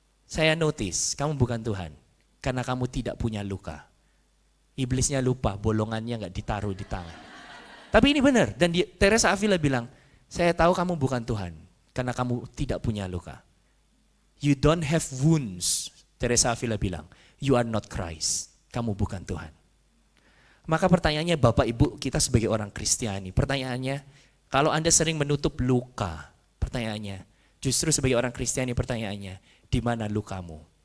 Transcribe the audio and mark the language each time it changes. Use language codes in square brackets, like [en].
[id] Saya notice kamu bukan Tuhan, karena kamu tidak punya luka. Iblisnya lupa, bolongannya nggak ditaruh di tangan. Tapi ini benar, dan Teresa Avila bilang, saya tahu kamu bukan Tuhan. Karena kamu tidak punya luka. [en] You don't have wounds. Teresa Avila bilang, you are not Christ. [id] Kamu bukan Tuhan. Maka pertanyaannya Bapak Ibu kita sebagai orang Kristiani, pertanyaannya, kalau Anda sering menutup luka, pertanyaannya, justru sebagai orang Kristiani pertanyaannya, di mana lukamu?